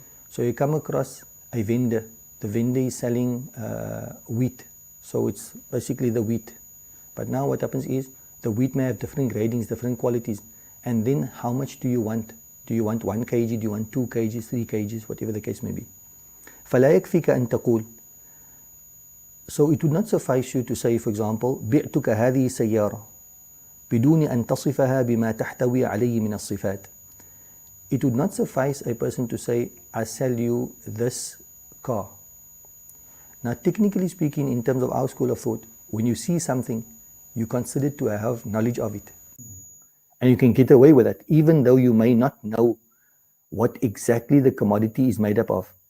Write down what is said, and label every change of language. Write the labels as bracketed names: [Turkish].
[English] So you come across a vendor. The vendor is selling wheat. So it's basically the wheat. But now what happens is the wheat may have different gradings, different qualities. And then how much do you want? Do you want 1 kg? Do you want 2 kgs, 3 kgs, whatever the case may be? [Arabic] فَلَا يَكْفِكَ أَن تَقُولُ. [English] So it would not suffice you to say, for example, [Arabic] بِعْتُكَ هَذِهِ سَيَّارَةً بدون أن تصفها بما تحتوي عليه من الصفات. [English] It would not suffice a person to say, I sell you this car. Now, technically speaking, in terms of our school of thought, when you see something, you consider to have knowledge of it. And you can get away with it, even though you may not know what exactly the commodity is made up of.